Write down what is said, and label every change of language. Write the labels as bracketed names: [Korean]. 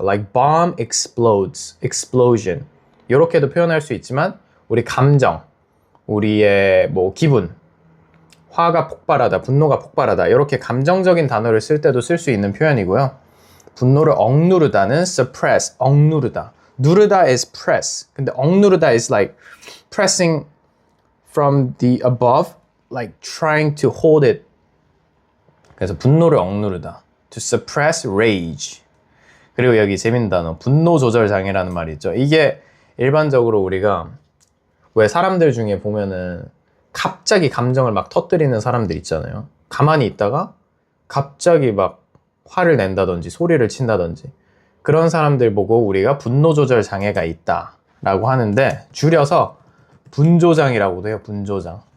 [English] Like bomb explodes. Explosion. [Korean] 이렇게도 표현할 수 있지만 우리 감정, 우리의 뭐 기분, 화가 폭발하다, 분노가 폭발하다. 이렇게 감정적인 단어를 쓸 때도 쓸 수 있는 표현이고요. 분노를 억누르다는 suppress, 억누르다. 누르다 is press. 근데 억누르다 is like pressing from the above, like trying to hold it. 그래서 분노를 억누르다. [English] To suppress rage. [Korean] 그리고 여기 재밌는 단어, 분노 조절 장애라는 말이 있죠. 이게 일반적으로 우리가 왜 사람들 중에 보면은 갑자기 감정을 막 터뜨리는 사람들 있잖아요. 가만히 있다가 갑자기 막 화를 낸다든지 소리를 친다든지 그런 사람들 보고 우리가 분노 조절 장애가 있다라고 하는데 줄여서 분조장이라고도 해요. 분조장.